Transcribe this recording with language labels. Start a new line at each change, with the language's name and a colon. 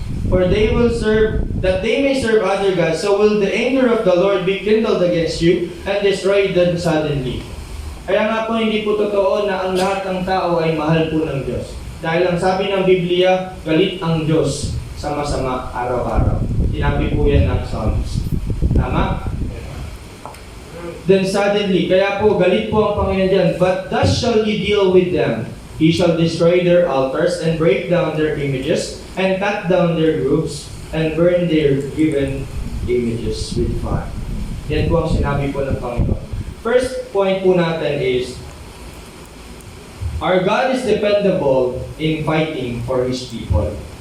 English: For they will serve, that they may serve other gods, so will the anger of the Lord be kindled against you, and destroy them suddenly.
Filipino: Kaya nga po, hindi po totoo na ang lahat ng tao ay mahal po ng Diyos. Dahil ang sabi ng Biblia, galit ang Diyos sa masama araw-araw. Sinabi po yan ng Psalms. Tama?
English: Then suddenly,
Filipino: kaya po, galit po ang Panginoon dyan,
English: but thus shall ye deal with them. He shall destroy their altars and break down their images and cut down their groves and burn their given images with fire.
Filipino: Yan po ang sinabi po ng Panginoon.
English: First point
Filipino: po natin
English: is, our God is dependable in fighting for His people.